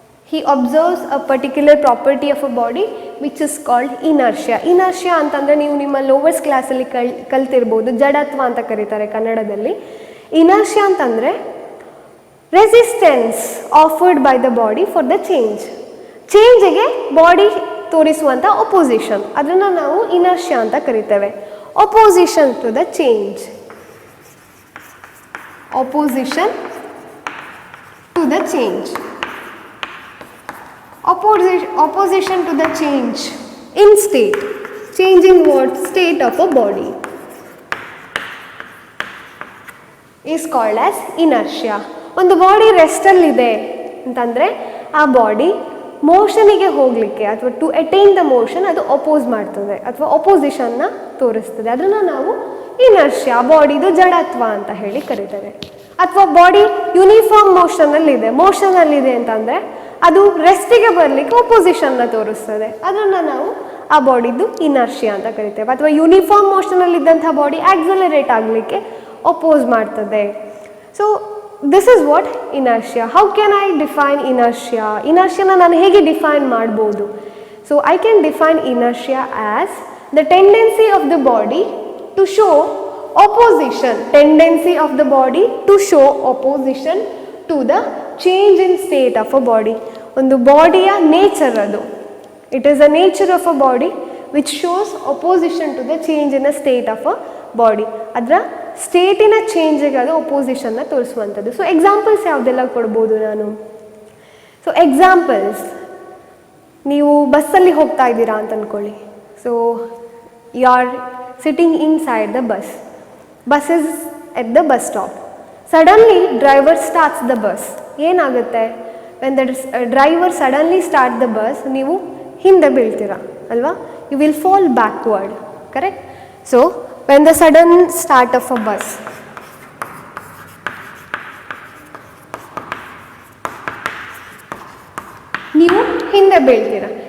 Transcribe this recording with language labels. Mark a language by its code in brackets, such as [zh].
[en] He observes a particular property of a body which is called inertia. [kn] Inertia ಅಂತಂದರೆ ನೀವು ನಿಮ್ಮ lovers ಕ್ಲಾಸಲ್ಲಿ ಕಲ್ತಿರ್ಬೋದು, ಜಡತ್ವ ಅಂತ ಕರೀತಾರೆ ಕನ್ನಡದಲ್ಲಿ. ಇನರ್ಷಿಯಾ ಅಂತಂದರೆ [en] resistance offered by the body for the ಚೇಂಜ್ಗೆ [kn] body ತೋರಿಸುವಂಥ opposition, ಅದನ್ನು ನಾವು ಇನರ್ಷಿಯಾ ಅಂತ ಕರಿತೇವೆ. [en] Opposition to the change, opposition to the change, opposition to the change in state, changing what state of a body is called as inertia. [kn] ಒಂದು body ರೆಸ್ಟಲ್ಲಿದೆ ಅಂತಂದರೆ ಆ body ಮೋಷನಿಗೆ ಹೋಗಲಿಕ್ಕೆ ಅಥವಾ [en] to attain the motion [kn] ಅದು oppose ಮಾಡ್ತದೆ ಅಥವಾ ಅಪೋಸಿಷನ್ನ ತೋರಿಸ್ತದೆ. ಅದನ್ನು ನಾವು ಇನರ್ಷಿಯಾ, ಬಾಡಿದು ಜಡತ್ವ ಅಂತ ಹೇಳಿ ಕರೀತೇವೆ. ಅಥವಾ ಬಾಡಿ ಯೂನಿಫಾರ್ಮ್ ಮೋಷನಲ್ಲಿದೆ ಅಂತಂದರೆ ಅದು ರೆಸ್ಟಿಗೆ ಬರಲಿಕ್ಕೆ ಅಪೋಸಿಷನ್ನ ತೋರಿಸ್ತದೆ. ಅದನ್ನು ನಾವು ಆ ಬಾಡಿದು ಇನರ್ಷಿಯಾ ಅಂತ ಕರಿತೇವೆ. ಅಥವಾ ಯೂನಿಫಾರ್ಮ್ ಮೋಷನಲ್ಲಿದ್ದಂಥ ಬಾಡಿ ಆಕ್ಸಲರೇಟ್ ಆಗಲಿಕ್ಕೆ ಅಪೋಸ್ ಮಾಡ್ತದೆ. [en] So this is what inertia. How can I define inertia? [kn] ಇನರ್ಷಿಯಾನ ನಾನು ಹೇಗೆ ಡಿಫೈನ್ ಮಾಡ್ಬೋದು? [en] So I can define inertia as the tendency of the body to show opposition, tendency of the body to show opposition to the change in state of a body. [kn] ಒಂದು ಬಾಡಿಯ nature ಅದು. [en] It is a nature of a body which shows opposition to the change in a state of a body. [kn] ಅದರ ಸ್ಟೇಟಿನ ಚೇಂಜಿಗೆ ಅದು ಒಪೋಸಿಷನ್ನ ತೋರಿಸುವಂಥದ್ದು. So examples ಯಾವುದೆಲ್ಲ ಕೊಡ್ಬೋದು ನಾನು? So examples, ನೀವು ಬಸ್ಸಲ್ಲಿ ಹೋಗ್ತಾ ಇದ್ದೀರಾ ಅಂತ ಅಂದ್ಕೊಳ್ಳಿ. [en] So you are sitting inside the bus is at the bus stop. Suddenly driver starts the bus, ಏನಾಗುತ್ತೆ? When the driver suddenly start the bus, [kn] ನೀವು ಹಿಂದೆ ಬೀಳ್ತೀರಾ ಅಲ್ವಾ? [en] You will fall backward, correct? So when the sudden start of a bus, [kn] ನೀವು ಹಿಂದೆ ಬೀಳ್ತೀರಾ.